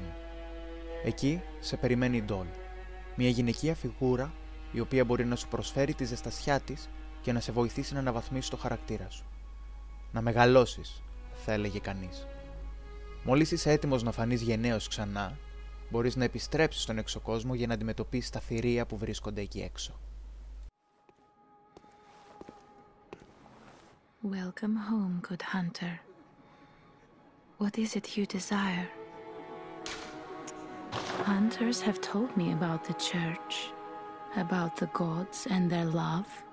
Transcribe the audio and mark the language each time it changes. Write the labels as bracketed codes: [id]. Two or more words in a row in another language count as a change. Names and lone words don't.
[el] Εκεί σε περιμένει η Doll, μια γυναικεία φιγούρα η οποία μπορεί να σου προσφέρει τη ζεστασιά της και να σε βοηθήσει να αναβαθμίσεις το χαρακτήρα σου. Να μεγαλώσεις, θα έλεγε κανείς. Μόλις είσαι έτοιμος να φανείς γενναίος ξανά, μπορείς να επιστρέψεις στον έξω κόσμο για να αντιμετωπίσεις τα θηρία που βρίσκονται εκεί έξω. [en] Welcome home, good hunter. What is it you desire? Hunters have told me about the church, about the gods and their love.